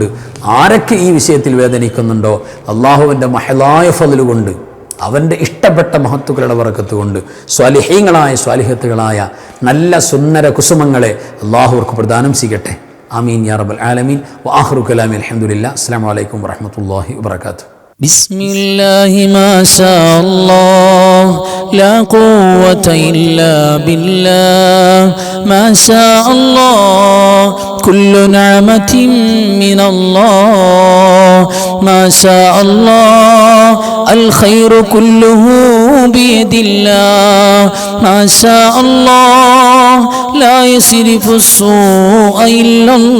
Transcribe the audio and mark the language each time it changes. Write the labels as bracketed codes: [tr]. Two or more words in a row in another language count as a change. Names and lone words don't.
[ml] ആരൊക്കെ ഈ വിഷയത്തിൽ വേദനിക്കുന്നുണ്ടോ അള്ളാഹുവിൻ്റെ മഹലായ ഫദ്ല് കൊണ്ട്, അവൻ്റെ ഇഷ്ടപ്പെട്ട മഹത്തുക്കളുടെ ബറക്കത്ത് കൊണ്ട് സ്വാലിഹീങ്ങളായ സ്വാലിഹത്തുകളായ നല്ല സുന്ദര കുസുമങ്ങളെ അള്ളാഹു അവർക്ക് പ്രദാനം ചെയ്യട്ടെ. [ar] آمين يا رب العالمين. وآخر كلامي الحمد لله. السلام عليكم ورحمة الله وبركاته. بسم الله ما شاء الله لا قوة إلا بالله ما شاء الله كل نعمة من الله ما شاء الله الخير كله بيد الله ما شاء الله لا يصرف السوء إلا